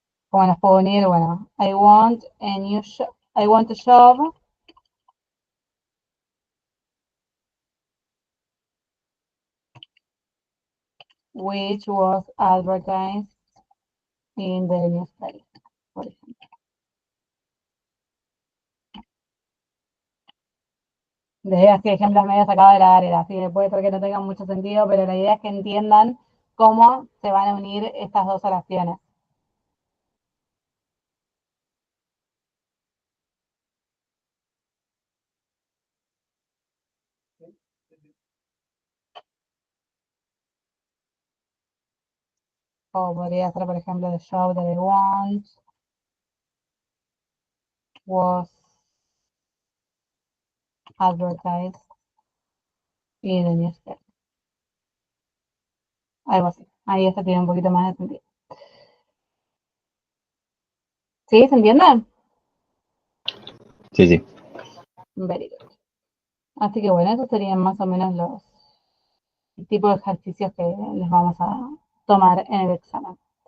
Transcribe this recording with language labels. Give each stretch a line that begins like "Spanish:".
Spanish: ¿Cómo las puedo unir? Bueno,
English: I want a job which was advertised in the newspaper,
Spanish: por ejemplo. Les doy así ejemplos medio sacados de la área, así que puede ser que no tengan mucho sentido, pero la idea es que entiendan cómo se van a unir estas dos oraciones. O podría ser, por ejemplo,
English: the show that I want was advertised in the newspaper.
Spanish: Algo así. Ahí este tiene un poquito más de sentido. ¿Sí? ¿Se entienden? Sí, sí.
English: Very good.
Spanish: Así que bueno, esos serían más o menos los tipos de ejercicios que les vamos a tomar en el examen.